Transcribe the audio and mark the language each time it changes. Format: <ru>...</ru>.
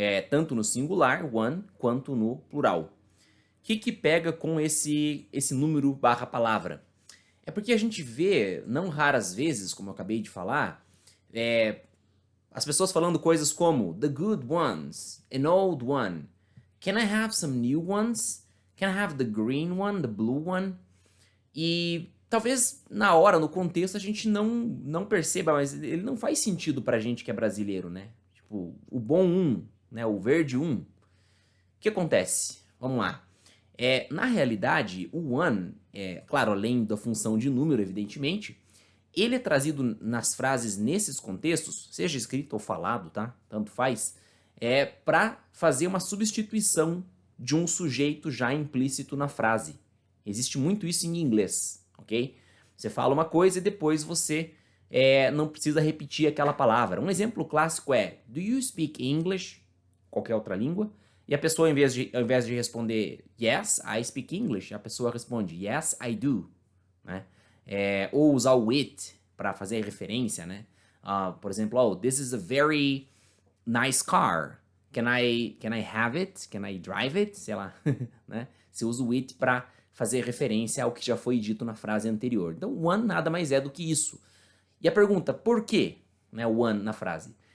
<pt>Tanto no singular, one, quanto no plural. O que pega com esse número barra palavra? É porque a gente vê, não raras vezes, como eu acabei de falar, as pessoas falando coisas como</pt> <en>the good ones, an old one, can I have some new ones? Can I have the green one, the blue one?</en> <pt>E talvez na hora, no contexto, a gente não perceba, mas ele não faz sentido pra gente que é brasileiro, né? Tipo, o bom um, né? O verde um. O que acontece? Vamos lá. Na realidade, o one, claro, além da função de número, evidentemente, ele é trazido nas frases nesses contextos, seja escrito ou falado, tá? Tanto faz, para fazer uma substituição de um sujeito já implícito na frase. Existe muito isso em inglês, ok? Você fala uma coisa e depois você não precisa repetir aquela palavra. Um exemplo clássico é</pt> <en>Do you speak English?</en> <pt>Qualquer outra língua. E a pessoa, ao invés de responder</pt> <en>Yes, I speak English,</en> <pt>a pessoa responde</pt> <en>Yes, I do.</en> <pt>Né? Ou usar o it para fazer referência, né? Por exemplo,</pt> <en>oh, this is a very nice car. Can I have it? Can I drive it?</en> <pt>Sei lá, né? Você usa o it para fazer referência ao que já foi dito na frase anterior. Então, one nada mais é do que isso. E a pergunta, por quê, né, o one na frase?</pt>